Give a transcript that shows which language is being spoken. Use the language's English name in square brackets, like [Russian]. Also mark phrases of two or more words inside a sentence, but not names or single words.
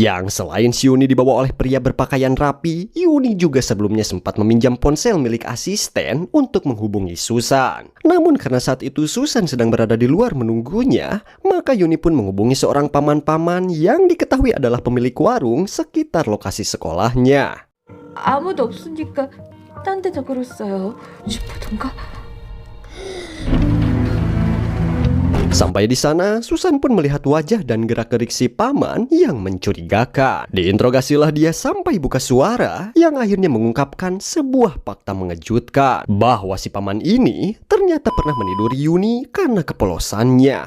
[Indonesian] Yang selain si Yuni dibawa oleh pria berpakaian rapi, Yuni juga sebelumnya sempat meminjam ponsel milik asisten untuk menghubungi Susan. Namun karena saat itu Susan sedang berada di luar menunggunya, maka Yuni pun menghubungi seorang paman-paman yang diketahui adalah pemilik warung sekitar lokasi sekolahnya. [Korean] 아무도 없으니까 딴 데다 걸었어요. 슈퍼던가? [Indonesian] Sampai di sana, Susan pun melihat wajah dan gerak-gerik si paman yang mencurigakan. Diinterogasilah dia sampai buka suara yang akhirnya mengungkapkan sebuah fakta mengejutkan bahwa si paman ini ternyata pernah meniduri Yuni karena kepolosannya.